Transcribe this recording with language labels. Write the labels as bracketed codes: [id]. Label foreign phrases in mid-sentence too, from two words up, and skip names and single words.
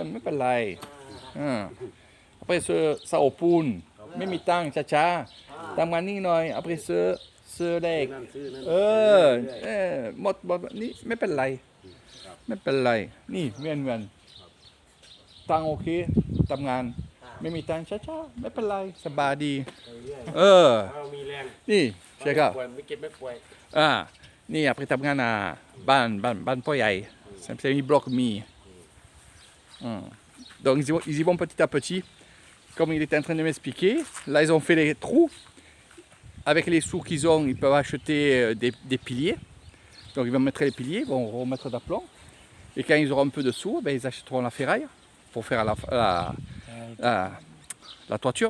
[th] ไม่เป็นไรเอาไปซื้อเสาปูนไม่มีตังค์ช้าทำงานนิ่งหน่อยเอาไปซื้อเด็กหมดนี่ไม่เป็นไรนี่เงินตังโอเคทำงานไม่มีตังช้าไม่เป็นไรสบายดี เรามีแรง นี่ใช่ครับ ป่วยไม่เจ็บไม่ป่วย นี่ไปทำงานบ้านพ่อใหญ่ [fr] c'est un bloc mi. Donc ils y vont petit à petit. Comme il était en train de m'expliquer, là ils ont fait les trous. Avec les sous qu'ils ont, ils peuvent acheter des piliers. Donc ils vont mettre les piliers, ils vont remettre d'aplomb. Et quand ils auront un peu de sous, ben, ils achèteront la ferraille pour faire la toiture.